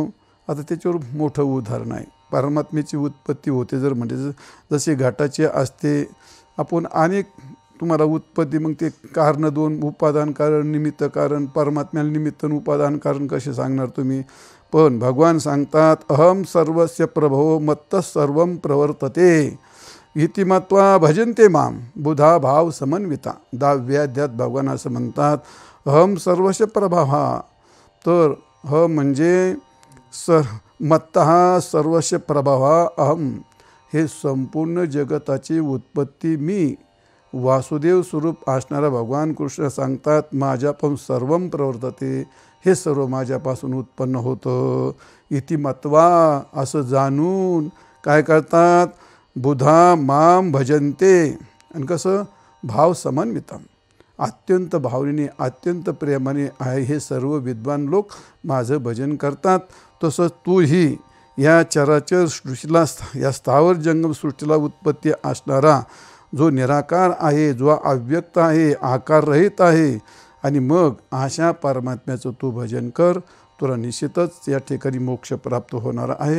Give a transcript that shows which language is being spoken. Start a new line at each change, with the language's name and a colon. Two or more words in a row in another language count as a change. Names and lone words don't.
Marathi: आता त्याच्यावर मोठं उदाहरण आहे. परमात्म्याची उत्पत्ती होते जर म्हणजे जसे घटाचे असते आपण अनेक तुम्हाला उत्पत्ती मग ते कारण दोन उपादान कारण निमित्त कारण परमात्म्याला निमित्त उपादान कारण कसे सांगणार तुम्ही. पण भगवान सांगतात
Sanskrit: अहम सर्वस्य प्रभो मत्तः सर्वं प्रवर्तते इति मत्वा भजन्ते माम बुधा भाव समन्विता.
Marathi: 10व्या अध्यायात भगवान असं म्हणतात
Sanskrit: अहम सर्वस्य प्रभः.
Marathi: तर ह म्हणजे
Sanskrit: मत्तः सर्वस्य प्रभः अहम,
Marathi: हे संपूर्ण जगताची उत्पत्ती मी. वासुदेव स्वरूप असणारा भगवान कृष्ण सांगतात माझ्यापासून
Sanskrit: सर्वं प्रवर्तते,
Marathi: हे सर्व माझ्यापासून उत्पन्न होतं.
Sanskrit: इति मत्वा
Marathi: असं जाणून काय करतात
Sanskrit: बुधा माम भजन्ते.
Marathi: आणि कसं
Sanskrit: भाव समन्वितम,
Marathi: अत्यंत भावनेने अत्यंत प्रेमाने आहे हे सर्व विद्वान लोक माझं भजन करतात. तसंच तूही या चराचर सृष्टीला या स्थावर जंगम सृष्टीला उत्पत्ती असणारा जो निराकार आहे, जो अव्यक्त आहे, आकाररहित आहे, आणि मग अशा परमात्म्याचं तू भजन कर, तुला निश्चितच या ठिकाणी मोक्ष प्राप्त होणार आहे.